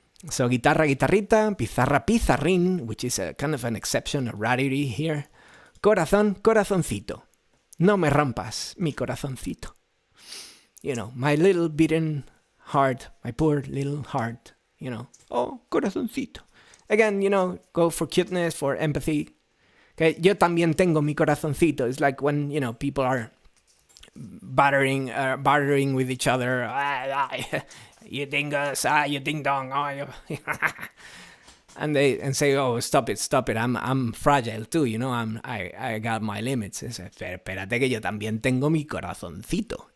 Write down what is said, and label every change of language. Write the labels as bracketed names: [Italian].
[English] So guitarra, guitarrita, pizarra, pizarrín, which is a kind of an exception, a rarity here. [Spanish] Corazón, corazoncito. No me rompas, mi corazoncito. [English] You know, my little beaten heart, my poor little heart, you know. Oh, corazoncito. Again, you know, go for cuteness, for empathy. [Spanish] Okay, yo también tengo mi corazoncito. [English] It's like when, you know, people are bartering with each other. You dingus, you ding dong, and they say, oh, stop it. I'm fragile too, you know. I got my limits. [Spanish] Espérate que yo también tengo mi corazoncito.